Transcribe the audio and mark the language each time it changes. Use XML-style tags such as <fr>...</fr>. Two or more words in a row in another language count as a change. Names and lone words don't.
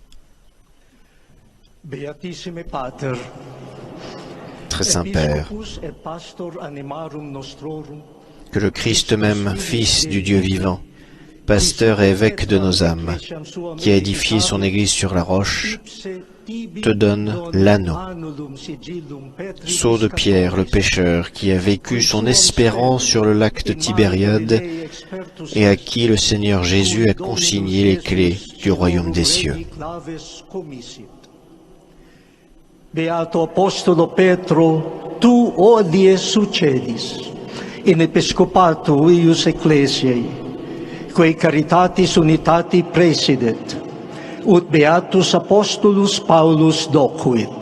<fr>Très Saint-Père, que le Christ même, Fils du Dieu vivant, pasteur et évêque de nos âmes, qui a édifié son Église sur la roche, te donne l'anneau. Sceau de Pierre, le pécheur, qui a vécu son espérance sur le lac de Tibériade et à qui le Seigneur Jésus a consigné les clés du royaume des cieux.</fr> <la>Beato Apostolo Petro, tu odie succedis, in episcopato eius ecclesiae, quae caritatis unitati presidet, ut Beatus Apostolus Paulus docuit.</la>